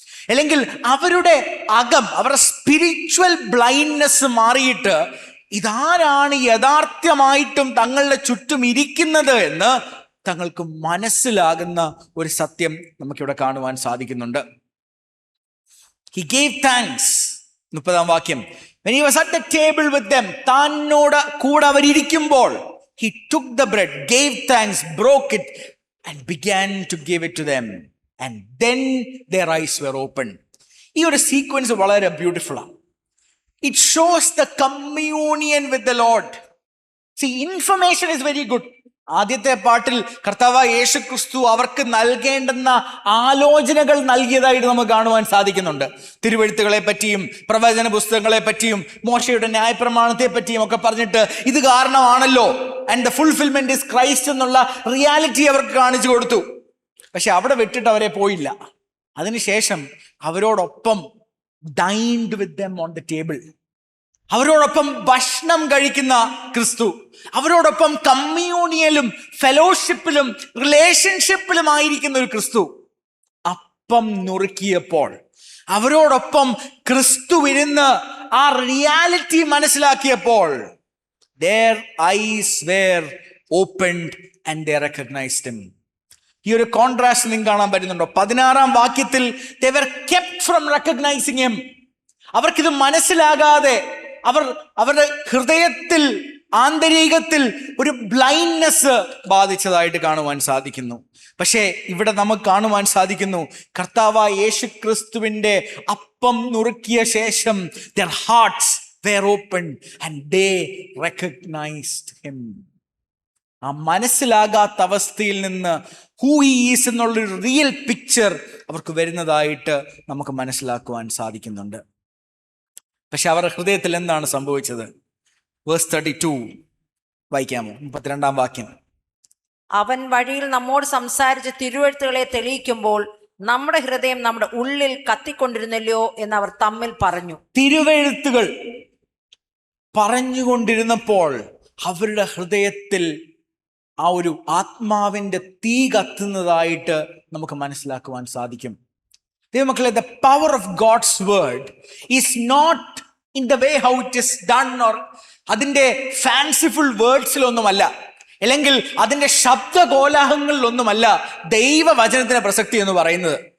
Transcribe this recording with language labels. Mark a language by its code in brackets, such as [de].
[ml] അല്ലെങ്കിൽ അവരുടെ അകം, അവരുടെ സ്പിരിച്വൽ ബ്ലൈൻഡ്നെസ് മാറിയിട്ട് ഇതാരാണ് യഥാർത്ഥമായിട്ടും തങ്ങളുടെ ചുറ്റും ഇരിക്കുന്നത് എന്ന് തങ്ങൾക്ക് മനസ്സിലാകുന്ന ഒരു സത്യം നമുക്കിവിടെ കാണുവാൻ സാധിക്കുന്നുണ്ട്. [en] He gave thanks. [ml] 30-ാം വാക്യം. [en] When he was at the table with them, [ml] താനോട് കൂടെ അവരിയ്ക്കുമ്പോൾ, [en] he took the bread, gave thanks, broke it and began to give it to them. And then their eyes were opened. [ml] ഈ ഒരു sequence വളരെ beautiful ആണ്. [en] It shows the communion with the Lord. See, information is very good. [ml] ആദ്യത്തെ പാട്ടിൽ കർത്താവായ യേശു ക്രിസ്തു അവർക്ക് നൽകേണ്ടുന്ന ആലോചനകൾ നൽകിയതായിട്ട് നമുക്ക് കാണുവാൻ സാധിക്കുന്നുണ്ട്. തിരുവെഴുത്തുകളെ പറ്റിയും പ്രവചന പുസ്തകങ്ങളെ പറ്റിയും മോശയുടെ ന്യായപ്രമാണത്തെ പറ്റിയും ഒക്കെ പറഞ്ഞിട്ട് ഇത് കാരണമാണല്ലോ, [en] and the fulfilment is Christ [ml] എന്നുള്ള റിയാലിറ്റി അവർക്ക് കാണിച്ചു കൊടുത്തു. പക്ഷെ അവിടെ വിട്ടിട്ട് അവരെ പോയില്ല. അതിനുശേഷം അവരോടൊപ്പം [en] dined with them on the table. [ml] അവരോടൊപ്പം ഭക്ഷണം കഴിക്കുന്ന ക്രിസ്തു, അവരോടൊപ്പം കമ്മ്യൂണിയലും ഫെലോഷിപ്പിലും റിലേഷൻഷിപ്പിലും ആയിരിക്കുന്ന ഒരു ക്രിസ്തു അപ്പം നുറുക്കിയപ്പോൾ അവരോടൊപ്പം ക്രിസ്തു ഇരുന്ന് ആ റിയാലിറ്റി മനസ്സിലാക്കിയപ്പോൾ [en] their eyes were opened and they recognized him. [ml] ഈ ഒരു കോൺട്രാസ്റ്റ് നിങ്ങൾക്ക് കാണാൻ പറ്റുന്നുണ്ടോ? 16-ാം വാക്യത്തിൽ [en] they were kept from recognizing him. [ml] അവർക്കിത് മനസ്സിലാകാതെ അവരുടെ ഹൃദയത്തിൽ ആന്തരികത്തിൽ ഒരു ബ്ലൈൻഡ്നെസ് ബാധിച്ചതായിട്ട് കാണുവാൻ സാധിക്കുന്നു. പക്ഷേ ഇവിടെ നമുക്ക് കാണുവാൻ സാധിക്കുന്നു, കർത്താവായ യേശു ക്രിസ്തുവിന്റെ അപ്പം നുറുക്കിയ ശേഷം [en] their hearts were opened and they recognized him. [ml] ആ മനസ്സിലാകാത്ത അവസ്ഥയിൽ നിന്ന് [en] who he is [ml] എന്നുള്ളൊരു റിയൽ പിക്ചർ അവർക്ക് വരുന്നതായിട്ട് നമുക്ക് മനസ്സിലാക്കുവാൻ സാധിക്കുന്നുണ്ട്. പക്ഷെ അവരുടെ ഹൃദയത്തിൽ എന്താണ് സംഭവിച്ചത്? വേഴ്സ് 32 വായിക്കാമോ? 32-ാം വാക്യം. അവൻ വഴിയിൽ നമ്മോട് സംസാരിച്ച് തിരുവെഴുത്തുകളെ തെളിയിക്കുമ്പോൾ നമ്മുടെ ഹൃദയം നമ്മുടെ ഉള്ളിൽ കത്തിക്കൊണ്ടിരുന്നല്ലോ എന്ന് അവർ തമ്മിൽ പറഞ്ഞു. തിരുവെഴുത്തുകൾ പറഞ്ഞുകൊണ്ടിരുന്നപ്പോൾ അവരുടെ ഹൃദയത്തിൽ ആ ഒരു ആത്മാവിന്റെ തീ കത്തുന്നതായിട്ട് നമുക്ക് മനസ്സിലാക്കുവാൻ സാധിക്കും. [en] ദൈവമക്കളെ, the power of God's word is not in the way how it is done or [ml] അതിൻ്റെ ഫാൻസിഫുൾ വേർഡ്സിലൊന്നുമല്ല, അല്ലെങ്കിൽ അതിൻ്റെ ശബ്ദകോലാഹങ്ങളിലൊന്നുമല്ല ദൈവവചനത്തിന്റെ പ്രസക്തി എന്ന് പറയുന്നത്.